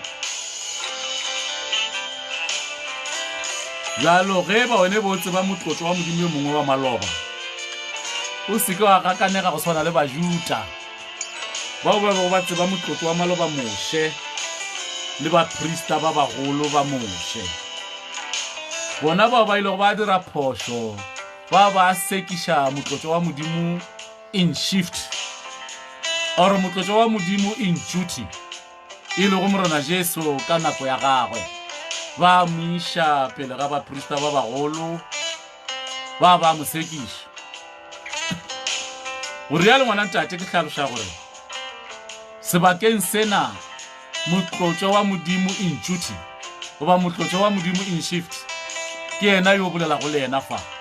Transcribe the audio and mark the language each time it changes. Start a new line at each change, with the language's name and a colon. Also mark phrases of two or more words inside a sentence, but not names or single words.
Northern Sotho: Jalo ge ba one botse ba motlotswa wa modimo yo mongwe wa maloba, o seke wa gakanega go swana le bajuta bao ba bego ba tseba motlotswa wa maloba moše le baprista ba bagolo ba moše. Bona bao ba ilego ba dira phošo, ba sekiša motlotswa wa modimo
English: in shift or
Northern Sotho: motlotswa wa modimo
English: in duty,
Northern Sotho: e lego morena Jesu ka nako ya gagwe, ba moiša pele ga baprista ba bagolo, ba mo sekiša. O rialo ngwana ntate, ke hlaloša gore sebakeng sena motlotswa wa modimo
English: in duty
Northern Sotho: goba motlotswa wa modimo
English: in shift
Northern Sotho: ke yena yo bolela go le yena fa.